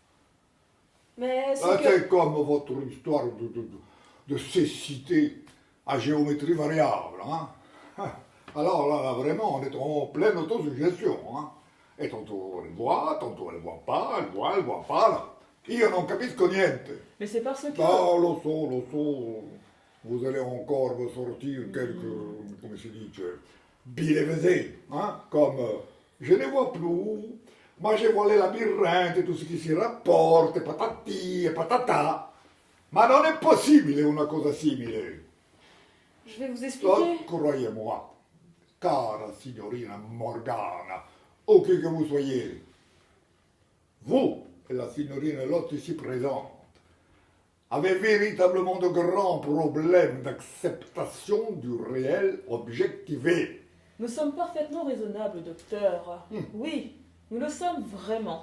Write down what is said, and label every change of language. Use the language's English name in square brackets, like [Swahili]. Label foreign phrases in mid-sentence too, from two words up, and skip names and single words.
[French] Mais C'est comme votre histoire de cécité à géométrie variable. Hein? Alors là, vraiment, on est en pleine autosuggestion. Hein? Et tantôt elle voit pas, elle voit pas. Là. [Italian] Io non capisco niente. [French] Mais c'est parce que... Ah, [Italian] lo so. [French] Vous allez encore me sortir quelques, [Italian] come si dice, billevesées, [French] hein? Comme je ne vois plus, moi je vois les labyrinthes et tout ce qui s'y rapporte, et patati et patata. [Italian] Ma non è possibile una cosa simile. [French] je vais vous expliquer. Croyez-moi, [Italian] cara signorina Morgana, [French] où que vous soyez, vous et la signorina Lotte ici présente avez véritablement de grands problèmes d'acceptation du réel objectivé. Nous sommes parfaitement raisonnables, docteur. Oui, nous le sommes vraiment.